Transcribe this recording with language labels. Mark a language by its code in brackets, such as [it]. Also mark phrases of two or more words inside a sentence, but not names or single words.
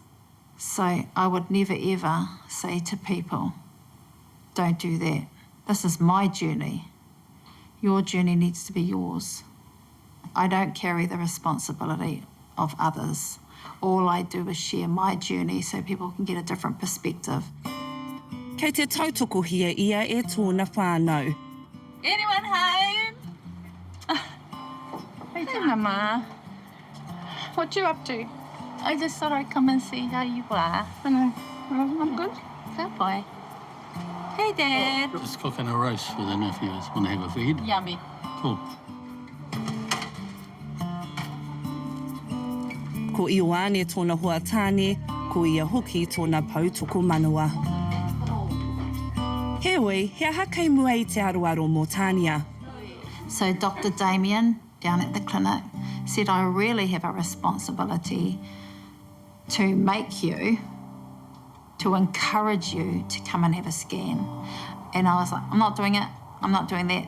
[en] So I would never ever say to people, don't do that. This is my journey. Your journey needs to be yours. I don't carry the responsibility of others. All I do is share my journey so people can get a different perspective. [mi] Kei te tautoko hia ia e tōna whānau. [en] Anyone home? Hey, Mama. What you up to? I just thought I'd come and see how you are. I'm good. Fair boy. Hey, Dad. Just cooking a roast for the nephews. Want to have a feed? Yummy. Cool. [mi] Ko Ioane tōna huatāne, ko ia hoki tōna pautoko manawa. Heoi, he aha kei mua i te aroaro mō Tanya. [en] So Dr. Damien down at the clinic said, I really have a responsibility to make you, to encourage you to come and have a scan. And I was like, I'm not doing it. I'm not doing that.